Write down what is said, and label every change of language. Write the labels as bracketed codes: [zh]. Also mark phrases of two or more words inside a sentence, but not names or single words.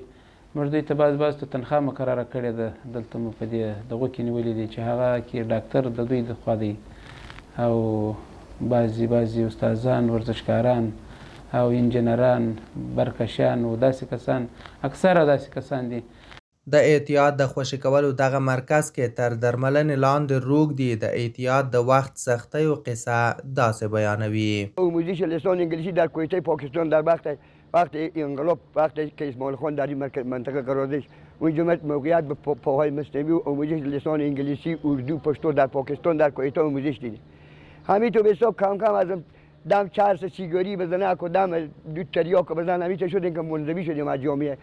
[ps] موږ دوی ته بعض ته تنخواه مقرره کړې ده، دلته مو په دې دغو کې نیولي دي چې هغه کې ډاکټر د دوی د خوا دی او بعضې استادان، ورزشکاران او انجینران، برکشیان او داسې کسان، اکثره داسې کسان دي. د احتیاط د خوشي کولو دغه مرکز کې تر درملنې لاندې روږدي د احتیاط د وخت سختیو قصه داسې بیانوي. [fa] آموزش لسان انگلیسی در کویته پاکستان در وقت انقلاب، وقتی که اسماعیل خان در این منطقه قرار داشت، اونجا موقعیت به پاهای مصنوی و آموزش لسان انگلیسی، اردو، پشتو در پاکستان در کویته آموزش دیدیم. همینطور به حساب کم کم از دم چرس سیگاری بزنه، اکو دم دو تریاک بزنه، همینطور شدیم که منزوی شدیم از جامعه.